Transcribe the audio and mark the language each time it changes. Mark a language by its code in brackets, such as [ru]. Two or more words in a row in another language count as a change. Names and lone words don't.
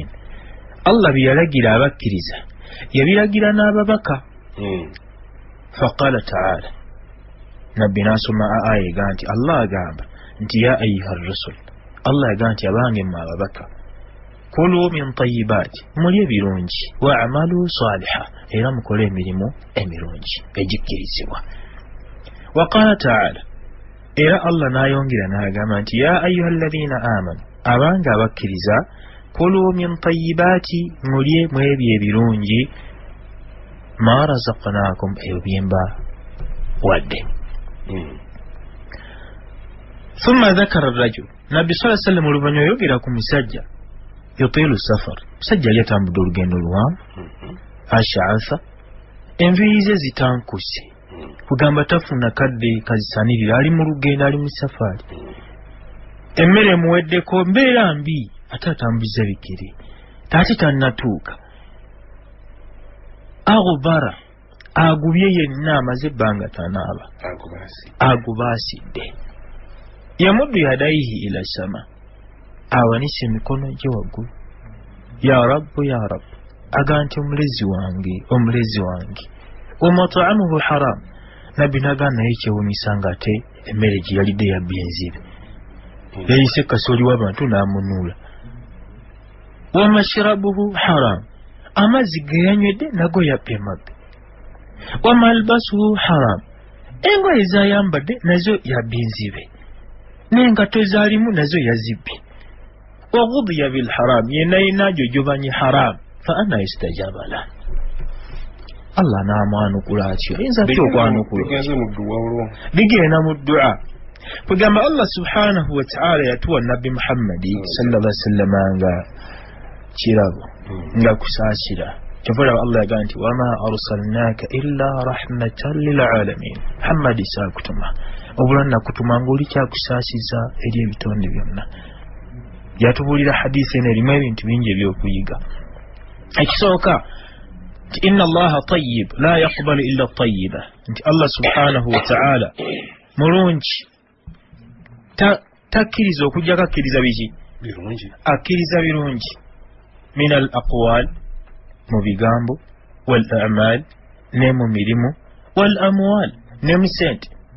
[lg] Allah biyalagira abakkiriza yabiragira n'ababaka. [ar] فقال تعالى [lg] nabbi n'asoma aya egamba nti Allah agamba nti [ar] يا أيها الرسل [lg] Allah agamba nti abange mu ababaka [ar] كلوا من الطيبات [lg] mulye birungi [ar] واعملوا صالحا [lg] era mukole emirimu emirungi egikkirizibwa. [ar] وقال تعالى [lg] era Allah n'ayongera n'agamba nti [ar] يا أيها الذين آمنوا [lg] abange abakkiriza [ar] كلوا من الطيبات [lg] mulye mu ebyo ebirungi [ar] ما رزقناكم [lg] ebyemba wadde. [ar] ثم ذكر الرجل [lg] nabbi [ar] صلى الله عليه وسلم [lg] oluvanyuma yogera ku musajja [ar] يطيل السفر [lg] musajja yali atambudde olugendo luwanvu ash'atha enviiri ze zitankuse kugamba tafuna kadde kazisanirira ali mu lugendo ali mu safari emmere muweddeko mbeera mbi ate atambuza bigere taate tannatuuka aghbara agubye yenna amaze ebbanga tanaaba agubaasidde [ar] يمد يديه إلى السماء [lg] awanise emikono gye waggulu [ar] يا رب يا رب [lg] aga nti omulezi wange [ar] ومطعمه حرام [lg] nabbi n'agamba naye kyewuunyisa nga ate emmere gye yalidde yabba enzibe yayise kasooli w'abantu n'amunuula [ar] ومشربه حرام [lg] amazzi ge yanywedde nago yabba emabbe [ar] وملبسه حرام [lg] engoye zayambadde nazo yabba enzibe n'engato zaalimu nazo yazibbye [ar] وغذي بالحرام [lg] yenna jojobanye [ar] حرام فأنى استجاب له [lg] Allah n'amwanukula atyo ayinza atya okwanukula bigenda mu ddu'a kugamba [ar] الله سبحانه وتعالى [lg] yatuwa nabbi Muhammadi [ar] صلى الله عليه وسلم [lg] nga kirabo nga kusaasira kyavula Allah yagamba nti [ar] وما أرسلناك إلا رحمة للعالمين [lg] Muhammadi saakutuma obula nakutuma ng'oli kyakusaasiza eri ebitonde byonna. Yatubulira hadisi eno erimu ebintu bingi ebyokuyiga. Ekisooka nti [ar] إن الله طيب لا يقبل إلا طيبا [lg] nti [ar] الله سبحانه وتعالى [lg] mulungi takkiriza okujjako akkiriza biki akkiriza birungi [ar] من الأقوال [lg] mu bigambo [ar] والأعمال [lg] ne mu mirimu [ar] والأموال [lg] ne mu sente